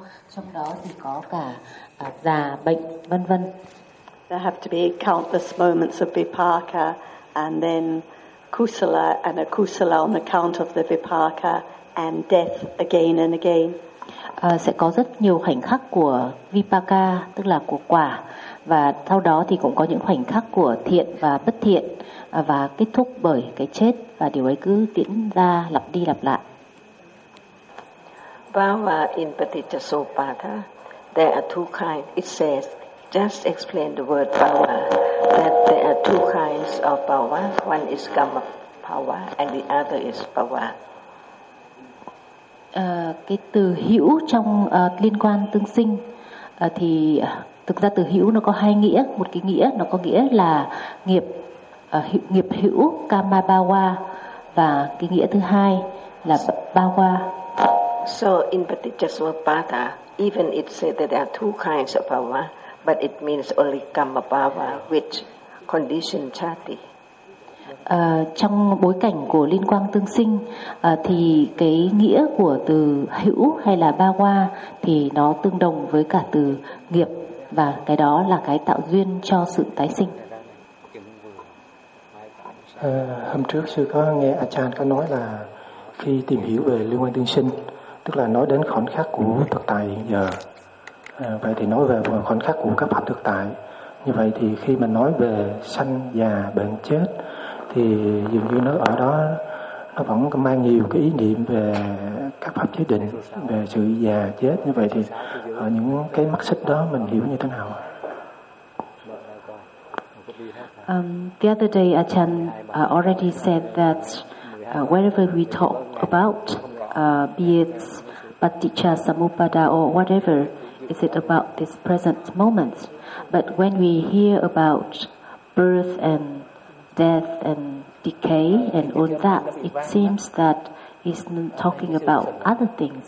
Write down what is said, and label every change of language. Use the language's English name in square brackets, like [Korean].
[Vietnamese] trong đó thì có cả già, bệnh, vân vân. [English] There have to be countless moments of vipaka and then kusala and a kusala on account of the vipaka and death again and again. [Vietnamese] Sẽ có rất nhiều khoảnh khắc của vipaka, tức là của quả, và sau đó thì cũng có những khoảnh khắc của thiện và bất thiện, và kết thúc bởi cái chết, và điều ấy cứ diễn ra lặp đi lặp lại. [English] Bhava in paticchasamuppada, there are two kinds, it says, just explain the word bhava, that there are two kinds of bhava, one is kamma bhava and the other is bhava. [Vietnamese] Cái từ hữu trong liên quan tương sinh thì thực ra từ hữu nó có hai nghĩa, một cái nghĩa nó có nghĩa là nghiệp, nghiệp hữu kamma bhava, và cái nghĩa thứ hai là bhava. [English] So in paticchasamuppada, even it said that there are two kinds of bhava, but it means only kamma bhava, which condition chati. [Vietnamese] Trong bối cảnh của liên quan tương sinh thì cái nghĩa của từ hữu hay là ba qua thì nó tương đồng với cả từ nghiệp, và cái đó là cái tạo duyên cho sự tái sinh. Hôm trước sư có nghe Achan có nói là khi tìm hiểu về liên quan tương sinh, tức là nói đến khoảnh khắc của thực tại hiện giờ, vậy thì nói về khoảnh khắc của các pháp thực tại. Như vậy thì khi mà nói về sanh già bệnh chết thì dường như nó ở đó nó vẫn mang nhiều cái ý niệm về các pháp giới định, về sự già chết. Như vậy thì ở những cái mắt xích đó mình hiểu như thế nào? [English] The other day Achan already said that wherever we talk about be it paticca samuppada or whatever, is it about this present moment? But when we hear about birth and death and decay and all that, it seems that he's talking about other things.